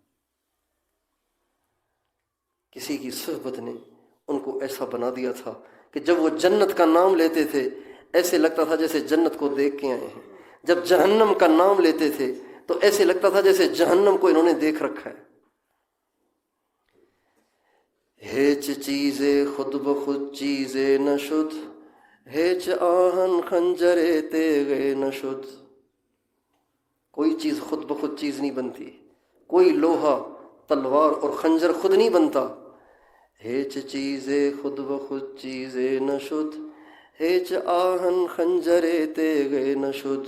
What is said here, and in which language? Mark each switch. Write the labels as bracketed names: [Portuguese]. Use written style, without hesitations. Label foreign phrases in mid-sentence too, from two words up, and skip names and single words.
[Urdu] کسی کی صحبت نے ان کو ایسا بنا دیا تھا کہ جب وہ جنت کا نام لیتے تھے ایسے لگتا تھا جیسے جنت کو دیکھ کے آئے ہیں، جب جہنم کا نام لیتے تھے تو ایسے لگتا تھا جیسے جہنم کو انہوں نے دیکھ رکھا ہے۔ [Persian] ہیچ چیزیں خود بخود چیزیں نشد، ہیچ آہن خنجرے تیغے نشد۔ [Urdu] کوئی چیز خود بخود چیز نہیں بنتی، کوئی لوہا تلوار اور خنجر خود نہیں بنتا۔ [Persian] ہیچ چیزیں خود بخود چیزیں نشد، ہیچ آہن خنجرے تیغے نشد۔